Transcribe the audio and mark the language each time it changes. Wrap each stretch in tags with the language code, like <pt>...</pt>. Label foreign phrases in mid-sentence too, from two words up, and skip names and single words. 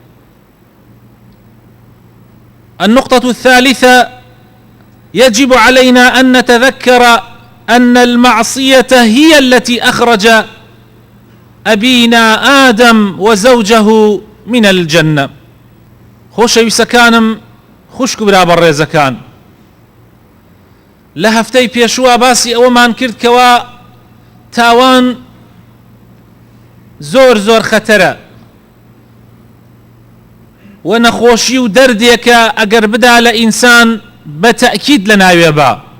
<ar>النقطة الثالثة، يجب علينا أن نتذكر أن المعصية هي التي أخرج أبينا آدم وزوجه من الجنة.</ar> <ckb>خۆشەویستەکانم، خوشک برابەڕ ڕێزەکان، لە هەفتەی پێشووە باسی ئەوەمان کرد کەوا تاوان زۆر خەتەرە و نەخۆشی و دەردێکە ئەگەر بدا لە ئینسان بە تەئکید لە ناوێ بە</ckb>